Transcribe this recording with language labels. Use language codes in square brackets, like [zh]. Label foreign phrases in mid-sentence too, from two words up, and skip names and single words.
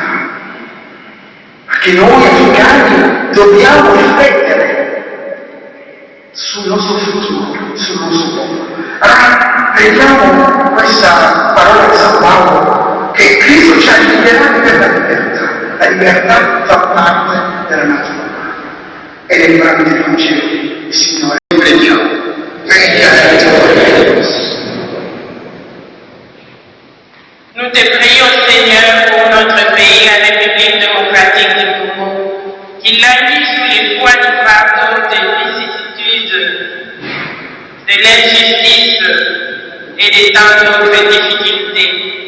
[it] Che noi africani dobbiamo riflettere sul nostro futuro, sul nostro popolo. Allora, prendiamo questa parola di San Paolo, che Cristo ci ha liberati per la libertà. La libertà fa parte della natura umana. E le brani del Vangelo, il Signore, preghiamo. [fr] Nous te prions, Seigneur, pour notre pays, la République démocratique du Congo, qu'il l'a mis sous les poids du fardeau des vicissitudes, de l'injustice et de tant d'autres difficultés.